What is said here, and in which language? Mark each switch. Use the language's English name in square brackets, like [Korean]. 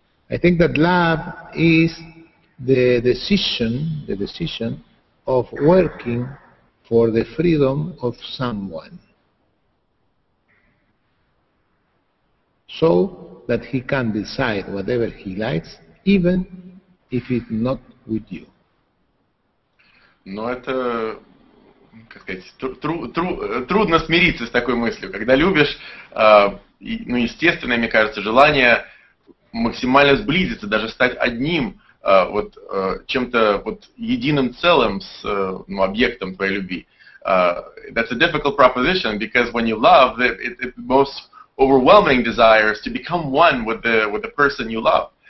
[English] I think that love is the decision of working for the freedom of someone, so that he can decide whatever he likes, even if it's not with you. [Russian] Но это, как сказать, трудно смириться с такой мыслью. Когда любишь, ну, естественно, мне кажется, желание максимально сблизиться, даже стать одним, вот, чем-то вот единым целым с объектом твоей любви. [English] That's a difficult proposition, because when you love, the most overwhelming desire is to become one with the person you love.